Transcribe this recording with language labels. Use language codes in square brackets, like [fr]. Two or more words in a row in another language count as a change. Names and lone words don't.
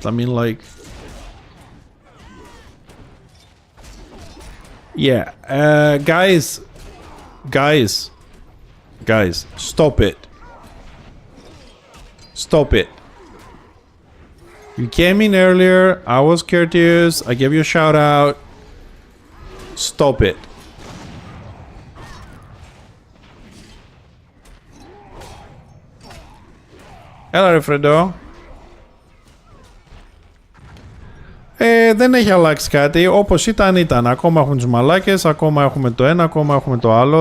[en] I mean, like... Yeah, guys, stop it. Stop it. You came in earlier, I was courteous, I gave you a shout out. Stop it. [el] Έλα ρε Φρεντό. Δεν έχει αλλάξει κάτι. Όπως ήταν. Ακόμα έχουν τους μαλάκες, ακόμα έχουμε το ένα, ακόμα έχουμε το άλλο.